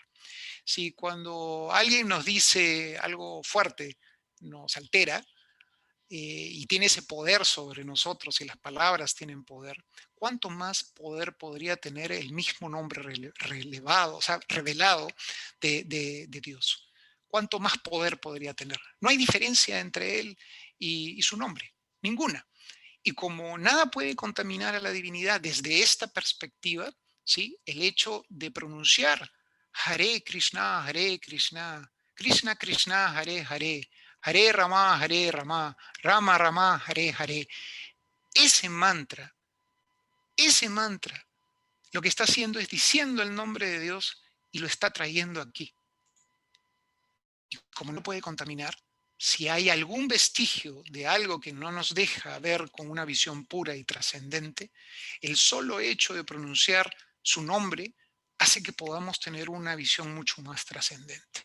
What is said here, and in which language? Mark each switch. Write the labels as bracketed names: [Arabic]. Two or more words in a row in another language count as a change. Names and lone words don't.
[Spanish] Si cuando alguien nos dice algo fuerte, nos altera, y tiene ese poder sobre nosotros y las palabras tienen poder, ¿cuánto más poder podría tener el mismo nombre relevado, o sea, revelado de Dios? ¿Cuánto más poder podría tener? No hay diferencia entre él y su nombre, ninguna. Y como nada puede contaminar a la divinidad desde esta perspectiva, ¿sí? El hecho de pronunciar [Sanskrit] Hare Krishna, Krishna Krishna, Hare Hare, Hare Rama, Rama Rama, Hare Hare. [Spanish] Ese mantra, lo que está haciendo es diciendo el nombre de Dios y lo está trayendo aquí. Y como no puede contaminar, si hay algún vestigio de algo que no nos deja ver con una visión pura y trascendente, el solo hecho de pronunciar su nombre hace que podamos tener una visión mucho más trascendente.